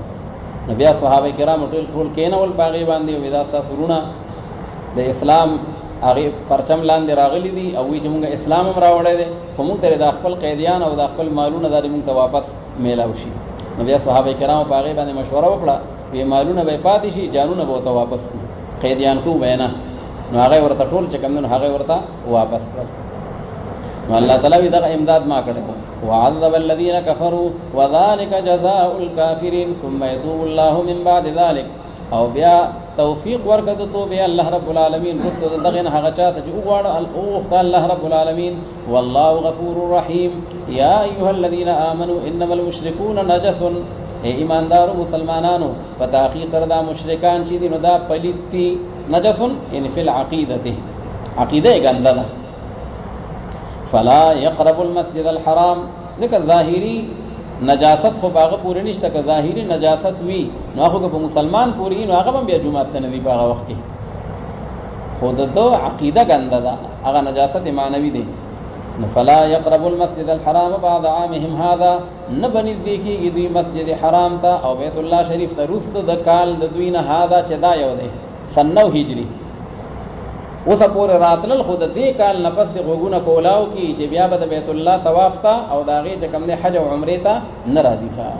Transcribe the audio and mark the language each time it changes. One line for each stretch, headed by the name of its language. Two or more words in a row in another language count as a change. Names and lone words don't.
Pashto: نو بیا صحابه کرامو ټول کېنول په هغې باندې او دا ستاسو وروڼه د اسلام هغې پرچم لاندې راغلي دي او وایي چې مونږ اسلام هم راوړی دی، خو مونږ ته د خپل قیدیان او د خپل مالونه دا مونږ ته واپس میلاو شي. نو بیا صحابه کرامو په هغې باندې مشوره وکړه، وی مالونه به پاتې شي، جانونه به ورته واپس کړو، قیدیان کو به نه. نو هغه ورته ټول چې کوم نو هغه ورته واپس کړل. نو الله تعالی وی دغه امداد ما کړو،
Arabic: وعذب الذين كفروا وذلك جزاء الكافرين ثم يتوب الله من بعد ذلك.
Pashto: او بیا توفیق ورکړه د توبې الله
Arabic: رب العالمین
Pashto: رسل دغه نه هغه چاته چې وغواړه الله
Arabic: رب العالمین. والله غفور رحیم. یا ایها الذين آمنوا انما المشركون نجس.
Pashto: اے ایماندارو مسلمانانو په تحقیق سره دا مشرکان چې دي نو دا پلیت دي،
Arabic: نجس ان فی العقیدته،
Pashto: عقیده ګنده ده.
Arabic: فلا يقرب المسجد الحرام.
Pashto: ځکه ظاهری نجاست خو باغه پورې نشته، که ظاهری نجاست وي نو هغه په مسلمان پورې نو هغه هم بیا جمعه ته نه دی په هغه وخت کې، خو د دو عقیده ګنده ده، هغه نجاست معنوي دی.
Arabic: فلا يقرب المسجد الحرام بعد عامهم هذا.
Pashto: نه بنزدې کېږي دوی مسجد حرام ته او بیت الله شریف ته رسته د کال د دوی نه هذا چې دا یو دی سن 9 هجري. اوسه پورې راتلل خو د دې کال نه پس د غوږونه کولاو کې چې بیا به د بیت الله طواف ته او د هغې چې کوم دی حج او عمرې ته نه راځي.